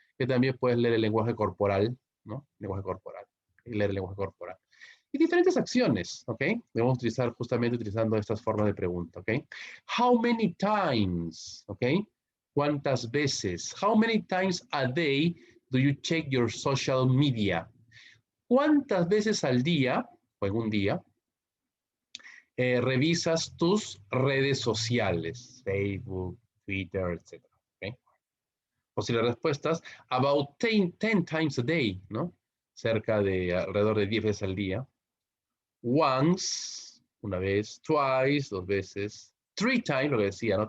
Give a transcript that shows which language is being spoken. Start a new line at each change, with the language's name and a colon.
Spanish: Que también puedes leer el lenguaje corporal, ¿no? Lenguaje corporal. Y leer el lenguaje corporal. Y diferentes acciones, ¿ok? Debemos utilizar justamente utilizando estas formas de pregunta, ¿ok?
English: How many times,
Spanish: ¿ok? ¿Cuántas veces?
English: How many times a day do you check your social media?
Spanish: ¿Cuántas veces al día, o en un día, revisas tus redes sociales, Facebook, Twitter, etc. ¿Okay? Posibles respuestas,
English: about 10 times a day,
Spanish: ¿no? Cerca de alrededor de 10 veces al día. Once, una vez, twice, dos veces,
English: three times,
Spanish: lo que decía, ¿no?